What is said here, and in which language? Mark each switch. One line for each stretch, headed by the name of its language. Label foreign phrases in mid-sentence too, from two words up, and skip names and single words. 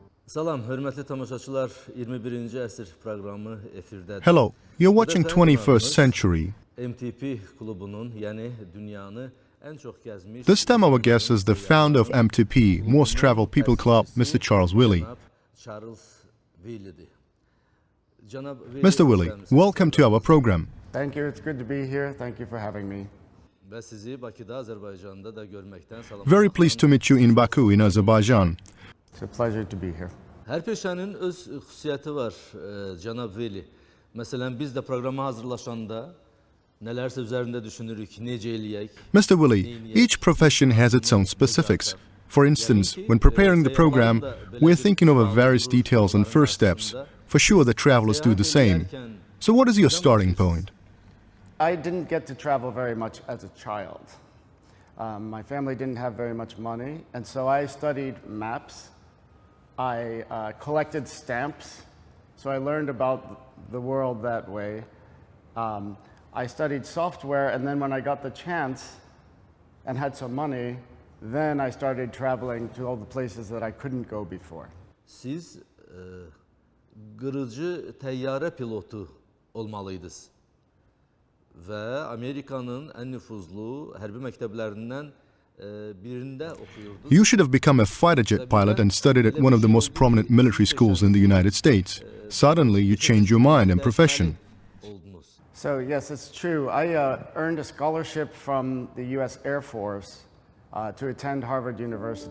Azerbaijani: Salam, hörmətli tamaşaçılar, 21-ci əsr proqramı efirdədir.
English: Hello, you're watching 21st Century.
Azerbaijani: MTP klubunun, yəni dünyanı ən çox gəzmiş...
English: This time our guest is the founder of MTP, Most Traveled People Club, Mr. Charles Veley.
Azerbaijani: Charles Veley'dir.
English: Mr. Veley, welcome to our program. Thank you, it's good to be here. Thank you for having me.
Azerbaijani: Və sizi Bakıda, Azərbaycanda da görməkdən salam.
English: Very pleased to meet you in Baku, in Azerbaijan. It's a pleasure to be here.
Azerbaijani: Hər peşənin öz xüsusiyyəti var, cənab Veley. Məsələn, biz də proqrama hazırlaşanda nələrsə üzərində düşünürük, necə eləyək?
English: Mr. Veley, each profession has its own specifics. For instance, when preparing the program, we're thinking over various details and first steps. For sure, the travelers do the same. So what is your starting point? I didn't get to travel very much as a child. My family didn't have very much money, and so I studied maps. I collected stamps, so I learned about the world that way. I studied software, and then when I got the chance and had some money, then I started traveling to all the places that I couldn't go before.
Azerbaijani: Siz qırıcı təyyarə pilotu olmalıydınız və Amerikanın ən nüfuzlu hərbi məktəblərindən birində oxuyurdunuz.
English: You should have become a fighter jet pilot and studied at one of the most prominent military schools in the United States. Suddenly, you changed your mind and profession. So yes, it's true. I earned a scholarship from the U.S. Air Force to attend Harvard University.